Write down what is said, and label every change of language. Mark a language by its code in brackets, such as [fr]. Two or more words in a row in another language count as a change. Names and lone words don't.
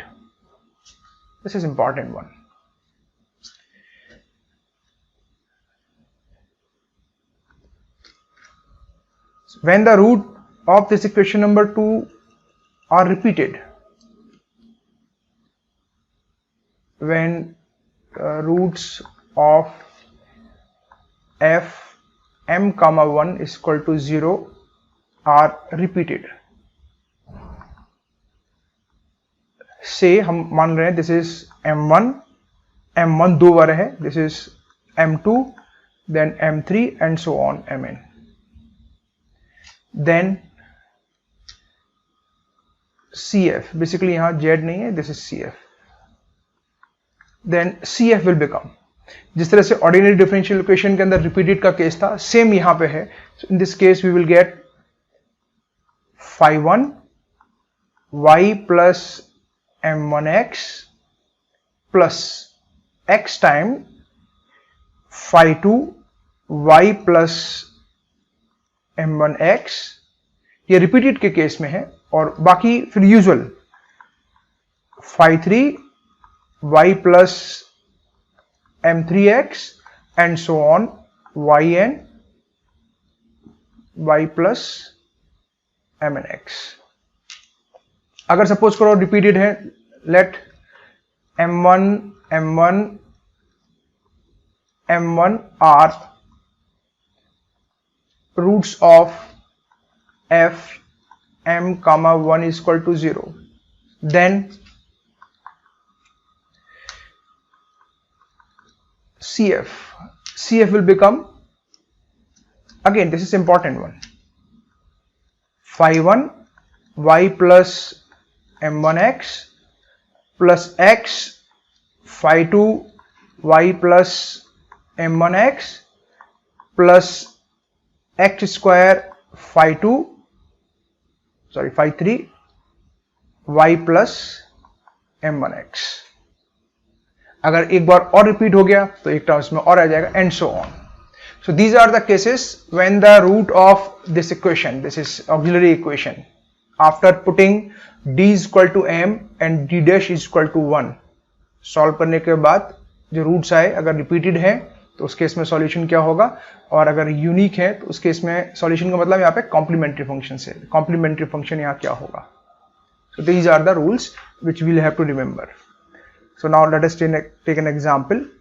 [en] This is important one. When the root of this equation number 2 are repeated, when roots of f m comma 1 is equal to 0 are repeated, [hi] से हम मान रहे हैं [en] this is m1 [hi] दो बार है, [en] this is m2 then m3 and so on mn, then CF, [hi] बेसिकली यहां Z नहीं है, [en] this is CF, then CF will become, [hi] जिस तरह से [en] ordinary differential equation [hi] के अंदर रिपीटेड का केस था सेम यहां पे है। [en] in this case we will get phi 1 y plus m1x plus x time phi 2 y plus m1x, [hi] ये रिपीटेड के केस में है, और बाकी फिर यूजुअल [en] phi 3 y plus m3x and so on yn y plus mnx। [hi] अगर सपोज करो रिपीटेड है, [en] लेट m1 m1 are roots of f m comma 1 is equal to 0, then CF will become, again this is important one, phi 1 y plus m1x plus x phi 2 y plus m1x plus x square phi 3 y plus m1x. [hi] अगर एक बार और रिपीट हो गया तो एक टर्म्स में और आ जाएगा, [en] and so on. So these are the cases when the root of this equation, this is auxiliary equation, after putting d is equal to m and d dash is equal to 1, [hi] सॉल्व करने के बाद जो रूट्स आए अगर रिपीटेड है तो उस केस में सॉल्यूशन क्या होगा, और अगर यूनिक है तो उस केस में सॉल्यूशन का मतलब यहाँ पे [en] complementary function [hi] से, [en] complementary function [hi] यहाँ क्या होगा. [en] So these are the rules which we'll have to remember. So now let us take an example.